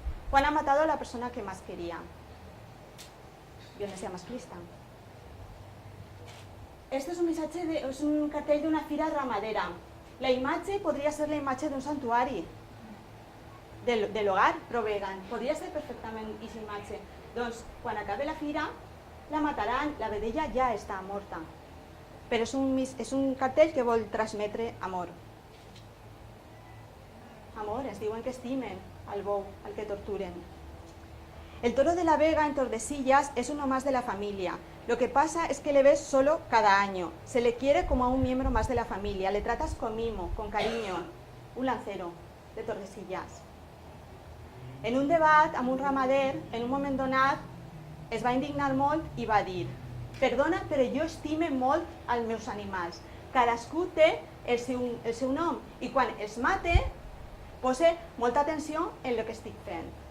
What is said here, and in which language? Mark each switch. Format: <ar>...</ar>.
<ca>Quan ha matat a la persona que más quería. Violencia masclista. Este és un cartell d'una fira ramadera. La imatge podria ser la imatge d'un santuari de l'hogar pro-vegan. Podria ser perfectament aquesta imatge. Doncs, quan acabi la fira, la mataran, la vedella ja està morta. Però és un cartell que vol transmetre amor. Amor, es diuen que estimen al bou, al que torturen.</ca> <es>El toro de la Vega en Tordesillas es uno más de la familia. Lo que pasa es que le ves solo cada año. Se le quiere como a un miembro más de la familia. Le tratas con mimo, con cariño. Un lancero de Tordesillas.</es> <ca>En un debat amb un ramader, en un moment donat, es va indignar molt i va dir: perdona, però jo estime molt els meus animals. Cadascú té el seu nom i quan els mate, posa molta atenció en el que estic fent.</ca>